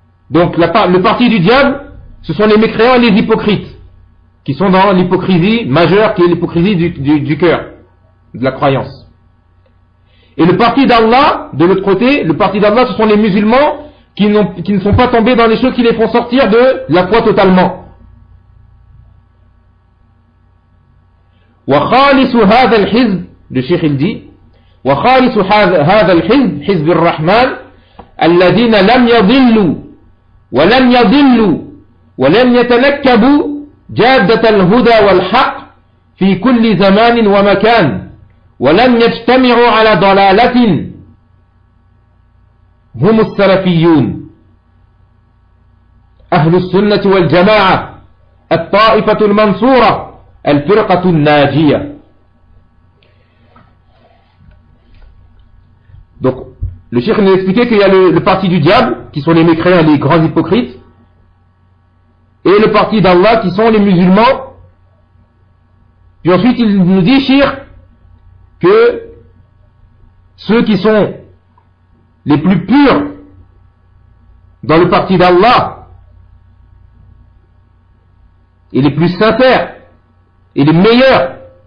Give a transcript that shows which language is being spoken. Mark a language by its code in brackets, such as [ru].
[fr] Donc le parti du diable, ce sont les mécréants et les hypocrites qui sont dans l'hypocrisie majeure, qui est l'hypocrisie du cœur, de la croyance. Et le parti d'Allah, de l'autre côté, le parti d'Allah, ce sont les musulmans qui ne sont pas tombés dans les choses qui les font sortir de la foi totalement. [ar] Wa khalisu hadha al-hizb, [fr] le cheikh il dit, [ar] wa khalisu hadha al-hizb, hizb al-Rahman, alladhina lam yadillu ولم يضلوا ولم يتنكبوا جادة الهدى والحق في كل زمان ومكان ولم يجتمعوا على ضلالة هم السلفيون أهل السنة والجماعة الطائفة المنصورة الفرقة الناجية. [fr] Le cheikh nous expliquait qu'il y a le parti du diable, qui sont les mécréants et les grands hypocrites, et le parti d'Allah, qui sont les musulmans. Puis ensuite, il nous dit, cheikh, que ceux qui sont les plus purs dans le parti d'Allah, et les plus sincères, et les meilleurs,